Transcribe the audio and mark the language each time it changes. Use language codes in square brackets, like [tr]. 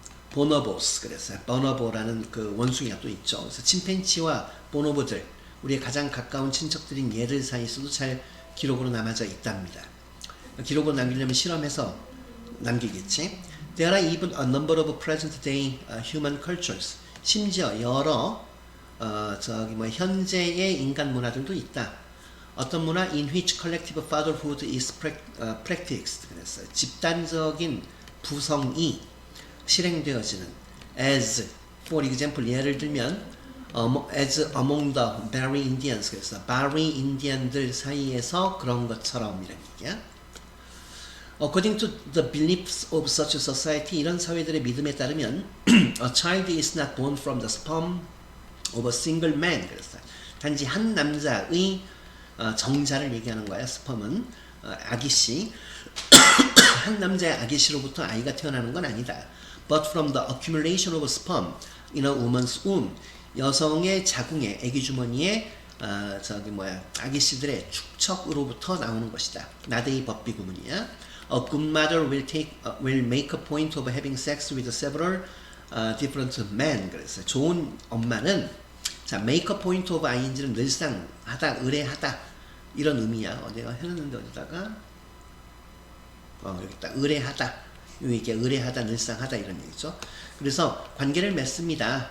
[ko] 보노보스 그랬어요. 보노보라는 그 원숭이가 또 있죠. 그래서 침팬지와 보노보들, 우리의 가장 가까운 친척들인 얘들 사이에서도 잘 기록으로 남아져 있답니다. 기록으로 남기려면 실험해서 남기겠지. [en] There are even a number of present day human cultures. [ko] 심지어 여러 현재의 인간 문화들도 있다. 어떤 문화? [en] In which collective fatherhood is practiced. [ko] 그랬어요. 집단적인 부성이 실행되어지는. [en] As, for example, [ko] 예를 들면 [en] as among the Bari Indians. [ko] 그래서 바리 인디언들 사이에서 그런 것처럼 이런 얘기야. [en] According to the beliefs of such a society, [ko] 이런 사회들의 믿음에 따르면 [en] a child is not born from the sperm of a single man. [ko] 그래서 단지 한 남자의 정자를 얘기하는 거야. 스펌은 아기씨 한 남자의 아기씨로부터 아이가 태어나는 건 아니다. [en] But from the accumulation of sperm in a woman's womb. [ko] 여성의 자궁에 아기 주머니에 아기씨들의 축척으로부터 나오는 것이다. 나데이 법비 구문이야. [en] A good mother will make a point of having sex with several different men. [ko] 그래서 좋은 엄마는 make a point of ing는 늘상 하다, 의뢰하다 이런 의미야. 내가 해놨는데 어디다가 여기 있다. 의뢰하다. 이게 의뢰하다, 늘상 하다 이런 얘기죠. 그래서 관계를 맺습니다.